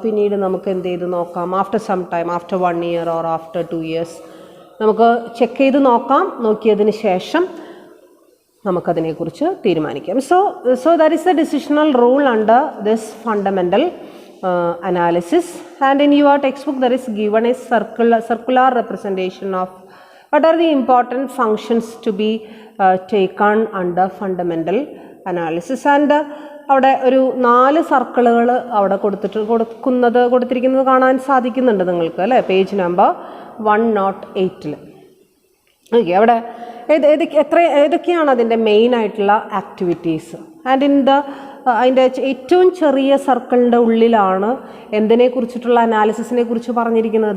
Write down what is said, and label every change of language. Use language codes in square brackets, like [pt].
[ml] പിന്നീട് നമുക്ക് എന്ത് ചെയ്ത് നോക്കാം? [en] after some time, after 1 year or after 2 years [ml] നമുക്ക് ചെക്ക് ചെയ്ത് നോക്കാം. നോക്കിയതിന് ശേഷം നമുക്കതിനെക്കുറിച്ച് തീരുമാനിക്കാം. [en] So that is the decisional rule under this fundamental analysis. And in your textbook there is given a circular representation of what are the important functions to be taken under fundamental analysis. [ml] And അവിടെ ഒരു 4 സർക്കിളുകൾ അവിടെ കൊടുത്തിരിക്കുന്നത് കാണാൻ സാധിക്കുന്നുണ്ട് നിങ്ങൾക്ക് അല്ലേ? Page number 108. Okay, അവിടെ ഏതൊക്കെയാണ് അതിൻ്റെ മെയിൻ ആയിട്ടുള്ള ആക്ടിവിറ്റീസ്. ആൻഡ് അതിൻ്റെ ഏറ്റവും ചെറിയ സർക്കിളിൻ്റെ ഉള്ളിലാണ് എന്തിനെക്കുറിച്ചിട്ടുള്ള അനാലിസിസിനെ കുറിച്ച് പറഞ്ഞിരിക്കുന്നത്?